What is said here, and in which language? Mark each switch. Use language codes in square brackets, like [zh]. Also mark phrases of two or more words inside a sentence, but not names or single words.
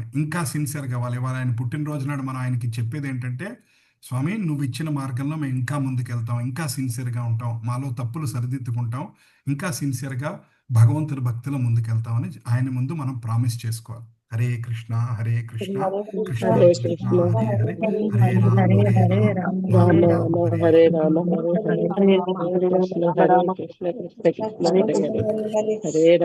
[te] ఇంకా సిన్సియర్గా ఇవాళ ఆయన పుట్టినరోజు నాడు మనం ఆయనకి చెప్పేది ఏంటంటే, స్వామి నువ్వు ఇచ్చిన మార్గంలో మేము ఇంకా ముందుకెళ్తాం, ఇంకా సిన్సియర్గా ఉంటాం, మాలో తప్పులు సరిదిద్దుకుంటాం, ఇంకా సిన్సియర్గా భగవంతుడి భక్తిలో ముందుకెళ్తామని ఆయన ముందు మనం ప్రామిస్ చేసుకోవాలి. [sa] హరే కృష్ణ హరే కృష్ణ కృష్ణ హరే కృష్ణ కృష్ణ హరే హరే హరే రామ హరే రామ రామ రామ రామ హరే హరే హరే. రామ హరే హరే హరే కృష్ణ కృష్ణ హరే రామ